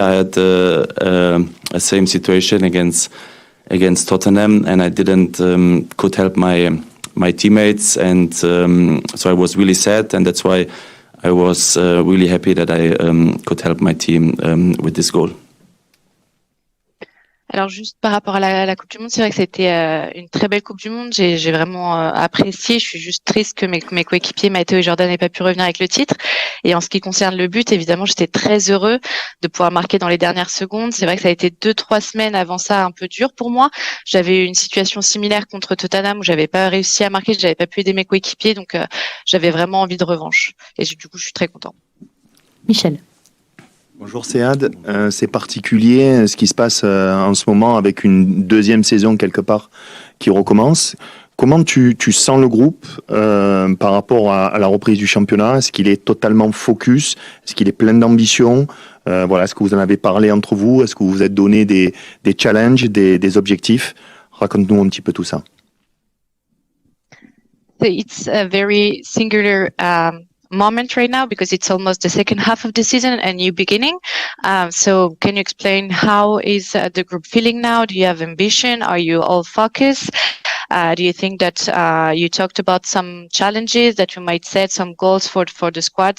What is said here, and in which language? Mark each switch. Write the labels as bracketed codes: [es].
[en] I had a same situation against Tottenham, and I didn't could help my teammates, and so I was really sad, and that's why I was really happy that I could help my team with this goal. [fr] Alors juste par rapport à la Coupe du Monde, c'est vrai que c'était une très belle Coupe du Monde. J'ai vraiment apprécié. Je suis juste triste que mes coéquipiers Matteo et Jordan n'aient pas pu revenir avec le titre. Et en ce qui concerne le but, évidemment, j'étais très heureux de pouvoir marquer dans les dernières secondes. C'est vrai que ça a été 2-3 semaines avant ça un peu dur pour moi. J'avais eu une situation similaire contre Tottenham où j'avais pas réussi à marquer, j'avais pas pu aider mes coéquipiers, donc j'avais vraiment envie de revanche. Et du coup, je suis très content. Michel. Bonjour Sead, c'est particulier ce qui se passe en ce moment avec une deuxième saison quelque part qui recommence. Comment tu sens le groupe par rapport à la reprise du championnat? Est-ce qu'il est totalement focus? Est-ce qu'il est plein d'ambition? Est-ce que vous en avez parlé entre vous? Est-ce que vous vous êtes donné des challenges, des objectifs? Raconte-nous un petit peu tout ça. [en] It's a very singular moment right now because it's almost the second half of the season, a new beginning. So can you explain how is the group feeling now? Do you have ambition? Are you all focused? Do you think that you talked about some challenges that you might set, some goals for the squad?